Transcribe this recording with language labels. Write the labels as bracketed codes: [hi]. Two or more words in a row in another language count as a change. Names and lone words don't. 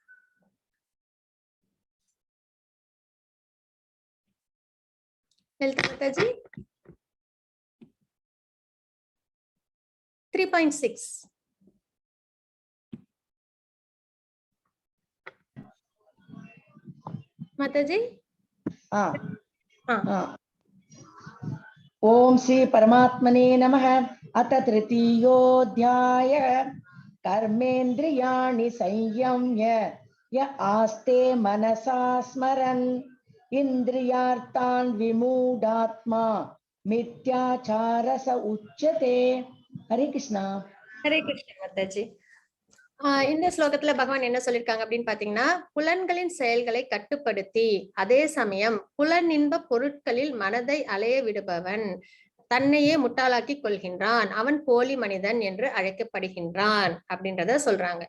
[ta] லலிதா மாதாஜி 3.6. மாதாஜி. [sa] ओम श्री परमात्मने नमः। अथ तृतीयोऽध्याय कर्मेन्द्रियाणि संयम्य य आस्ते मनसा स्मरन् इन्द्रियार्थान् विमूढात्मा मिथ्याचारस उच्यते. हरे कृष्णा. हरे कृष्णा माताजी. [ta] இந்த ஸ்லோகத்துல பகவான் என்ன சொல்லிருக்காங்க அப்படின்னு பாத்தீங்கன்னா, புலன்களின் செயல்களை கட்டுப்படுத்தி அதே சமயம் புலனின்ப பொருட்களில் மனதை அலைய விடுபவன் தன்னையே முட்டாளாக்கி கொள்கின்றான், அவன் போலி மனிதன் என்று அழைக்கப்படுகின்றான் அப்படின்றத சொல்றாங்க.